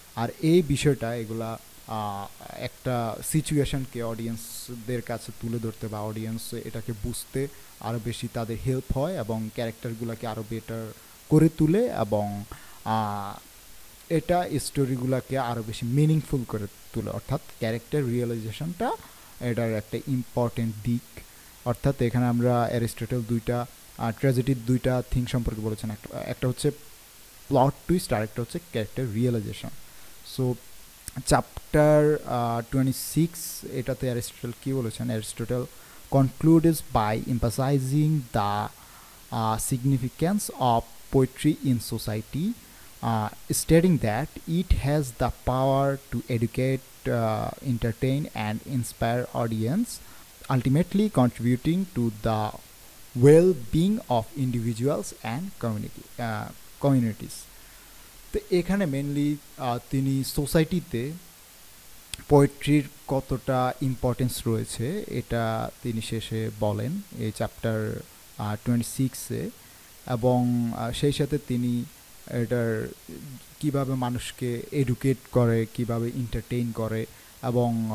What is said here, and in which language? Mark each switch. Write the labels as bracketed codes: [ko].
[bn] আর এই বিষয়টা এগুলা একটা সিচুয়েশানকে অডিয়েন্সদের কাছে তুলে ধরতে বা অডিয়েন্স এটাকে বুঝতে আরও বেশি তাদের হেল্প হয়, এবং ক্যারেক্টারগুলোকে আরও বেটার করে তুলে, এবং এটা স্টোরিগুলোকে আরও বেশি মিনিংফুল করে তোলে। অর্থাৎ ক্যারেক্টার রিয়েলাইজেশনটা এটার একটা ইম্পর্টেন্ট দিক। অর্থাৎ এখানে আমরা অ্যারিস্টটল দুইটা ট্র্যাজেডির দুইটা থিং সম্পর্কে বলেছেন, একটা হচ্ছে প্লট টুইস্ট আর একটা হচ্ছে ক্যারেক্টার রিয়েলাইজেশন। সো চ্যাপ্টার 26 এটাতে অ্যারিস্টটল কী বলেছেন, [en] Aristotle concludes by emphasizing the significance of poetry in society, stating that it has the power to educate, entertain and inspire audience, ultimately contributing to the well-being of individuals and communities. [bn] তো এখানে mainly তিনি সোসাইটিতে পোয়েট্রির কতটা importance রয়েছে এটা তিনি শেষে বলেন এই চ্যাপ্টার 26-এ, এবং সেই সাথে তিনি এটার কিভাবে মানুষকে এডুকেট করে, কিভাবে এন্টারটেইন করে, এবং